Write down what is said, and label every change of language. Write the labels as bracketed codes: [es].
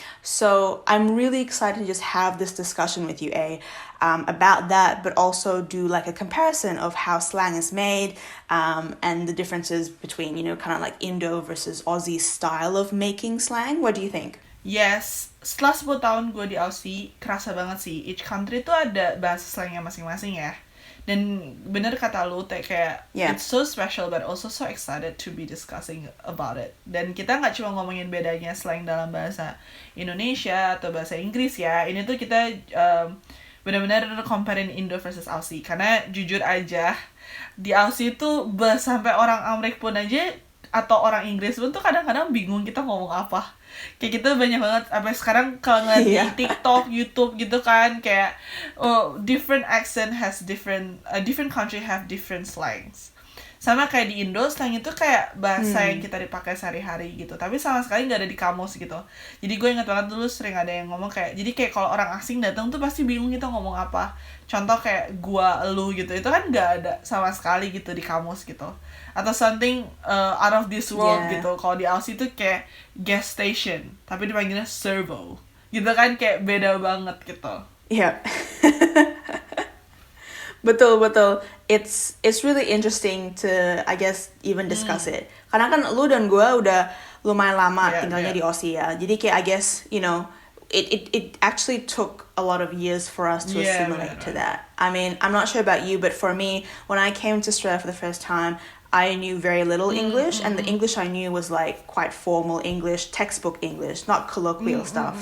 [en] So I'm really excited to just have this discussion with you, about that, but also do like a comparison of how slang is made, and the differences between, kind of like Indo versus Aussie style of making slang. What do you think? [id] Yes, setelah 10 tahun gue di Aussie, kerasa banget sih, [en] each country [id] tuh ada bahasa slangnya masing-masing ya. Dan bener kata lu, kayak [en] It's so special but also so excited to be discussing about it. [id] Dan kita gak cuma ngomongin bedanya slang dalam bahasa Indonesia atau bahasa Inggris ya. Ini tuh kita benar-benar comparing Indo versus Aussie. Karena jujur aja, di Aussie tuh sampai orang Amerika pun aja atau orang Inggris pun tuh kadang-kadang bingung kita ngomong apa. Kayak gitu banyak banget sampai sekarang kalau ngeliat di TikTok, YouTube gitu kan, kayak [en] different accent has different country have different slangs. [id] Sama kayak di Indo, slang itu kayak bahasa yang kita dipakai sehari-hari gitu, tapi sama sekali nggak ada di kamus gitu. Jadi gue ingat banget dulu sering ada yang ngomong kayak, jadi kayak kalau orang asing datang tuh pasti bingung kita ngomong apa. Contoh kayak gua, lu gitu, itu kan nggak ada sama sekali gitu di kamus gitu. Atau [en] something out of this world [id] gitu. Kalau di Aussie tuh kayak gas station, tapi dipanggilnya servo gitu kan, kayak beda banget gitu. Iya. Betul. [en] It's really interesting to, I guess, even discuss it. [id] Karena kan lu dan gue udah lumayan lama tinggalnya di Aussie ya. Jadi kayak [en] I guess, it actually took a lot of years for us to assimilate to that. I mean, I'm not sure about you, but for me, when I came to Australia for the first time, I knew very little English, and the English I knew was like quite formal English, textbook English, not colloquial stuff.